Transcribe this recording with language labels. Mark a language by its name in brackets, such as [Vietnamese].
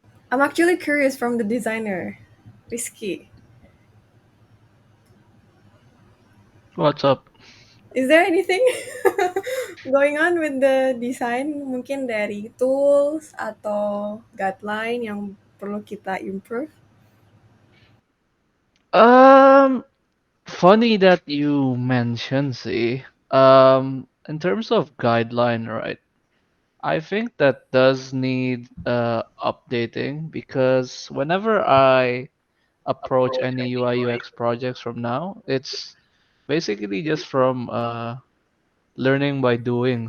[English] I'm actually curious from the designer, Rizky. What's up? Is there anything going on with the design? [Indonesian] Mungkin dari tools atau guideline yang perlu kita improve? [English] Funny that you mentioned, see. In terms of guideline, right? I think that does need updating because whenever I approach any UI UX projects from now, it's basically just from learning by doing.